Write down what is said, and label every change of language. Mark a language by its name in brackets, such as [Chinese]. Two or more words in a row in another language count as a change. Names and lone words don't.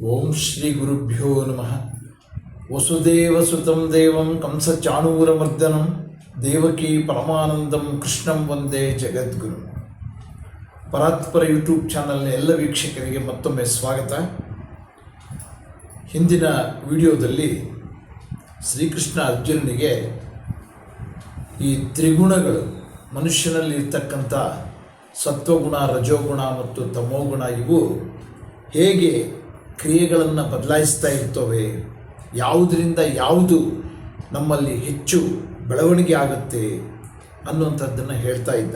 [Sanskrit] ಶ್ರೀ ಗುರುಭ್ಯೋ ನಮಃ. ವಸುದೇವಸುತಂ ದೇವಂ ಕಂಸಚಾಣೂರಮರ್ದನಂ ದೇವಕೀ ಪರಮಾನಂದಂ ಕೃಷ್ಣಂ ವಂದೇ ಜಗದ್ಗುರು. [Kannada] ಪರಾತ್ಪರ ಯೂಟ್ಯೂಬ್ ಚಾನಲ್ನ ಎಲ್ಲ ವೀಕ್ಷಕರಿಗೆ ಮತ್ತೊಮ್ಮೆ ಸ್ವಾಗತ. ಹಿಂದಿನ ವಿಡಿಯೋದಲ್ಲಿ ಶ್ರೀಕೃಷ್ಣ ಅರ್ಜುನನಿಗೆ ಈ ತ್ರಿಗುಣಗಳು ಮನುಷ್ಯನಲ್ಲಿ ಇರ್ತಕ್ಕಂಥ ಸತ್ವಗುಣ, ರಜೋಗುಣ ಮತ್ತು ತಮೋಗುಣ ಇವು ಹೇಗೆ ಕ್ರಿಯೆಗಳನ್ನು ಬದಲಾಯಿಸ್ತಾ ಇರ್ತವೆ, ಯಾವುದರಿಂದ ಯಾವುದು ನಮ್ಮಲ್ಲಿ ಹೆಚ್ಚು ಬೆಳವಣಿಗೆ ಆಗುತ್ತೆ ಅನ್ನುವಂಥದ್ದನ್ನು ಹೇಳ್ತಾ ಇದ್ದ.